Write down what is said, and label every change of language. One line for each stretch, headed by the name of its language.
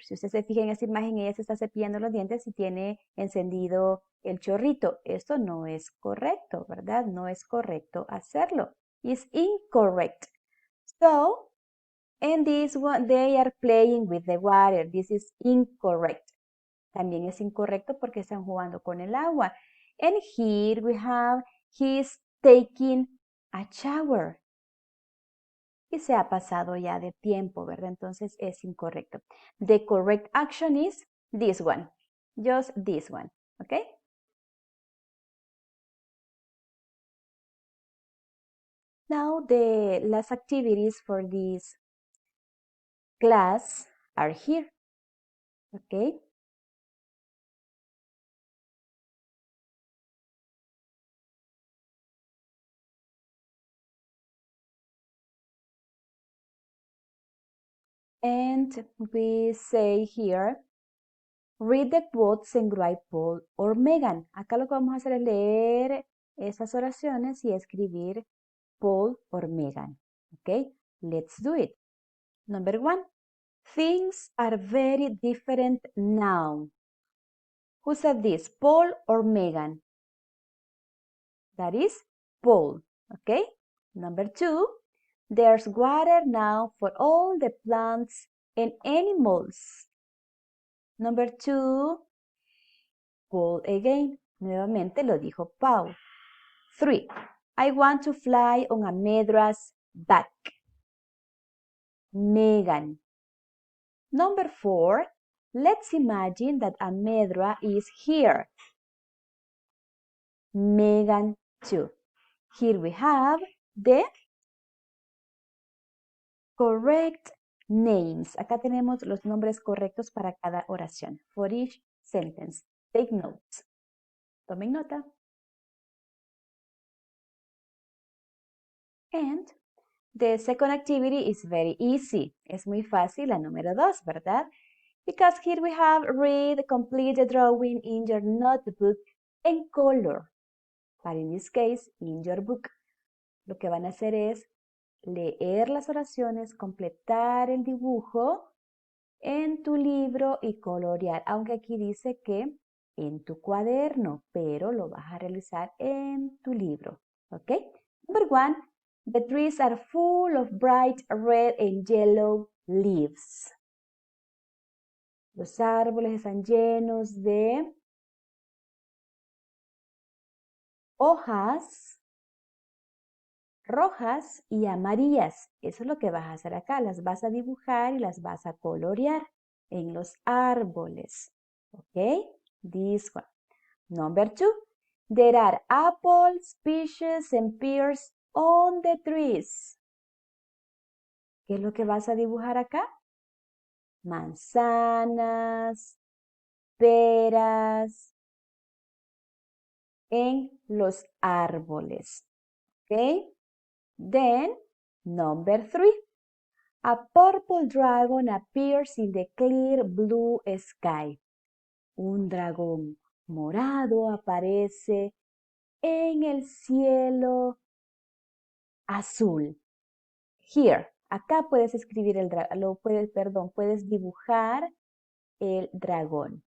Spanish: Si usted se fija en esta imagen, ella se está cepillando los dientes y tiene encendido el chorrito. Esto no es correcto, ¿verdad? No es correcto hacerlo.
English: It's incorrect. So, and this one, they are playing with the water. This is incorrect.
Spanish: También es incorrecto porque están jugando con el agua.
English: And here we have, he's taking a shower.
Spanish: Y se ha pasado ya de tiempo, ¿verdad? Entonces es incorrecto.
English: The correct action is this one. Just this one, ¿ok? Now the last activities for this class are here, ¿ok? And we say here, read the quotes and write Paul or Megan.
Spanish: Acá lo que vamos a hacer es leer esas oraciones y escribir Paul or Megan.
English: Okay, let's do it. Number 1. Things are very different now. Who said this, Paul or Megan? That is Paul. Okay. Number 2. There's water now for all the plants and animals. Number 2, Paul again.
Spanish: Nuevamente lo dijo Paul.
English: 3, I want to fly on Amedra's back. Megan. Number 4, let's imagine that Amedra is here. Megan too. Here we have the correct names.
Spanish: Acá tenemos los nombres correctos para cada oración.
English: For each sentence. Take notes.
Spanish: Tomen nota.
English: And the second activity is very easy.
Spanish: Es muy fácil, la número 2, ¿verdad?
English: Because here we have read, complete the drawing in your notebook and color. But in this case, in your book.
Spanish: Lo que van a hacer es leer las oraciones, completar el dibujo en tu libro y colorear. Aunque aquí dice que en tu cuaderno, pero lo vas a realizar en tu libro.
English: ¿Ok? Number 1. The trees are full of bright red and yellow leaves.
Spanish: Los árboles están llenos de hojas rojas y amarillas. Eso es lo que vas a hacer acá. Las vas a dibujar y las vas a colorear en los árboles.
English: ¿Ok? This one. Number 2. There are apples, peaches, and pears on the trees.
Spanish: ¿Qué es lo que vas a dibujar acá? Manzanas, peras en los árboles.
English: ¿Ok? Then, number 3. A purple dragon appears in the clear blue sky.
Spanish: Un dragón morado aparece en el cielo azul. Here, acá puedes escribir el dragón, puedes dibujar el dragón.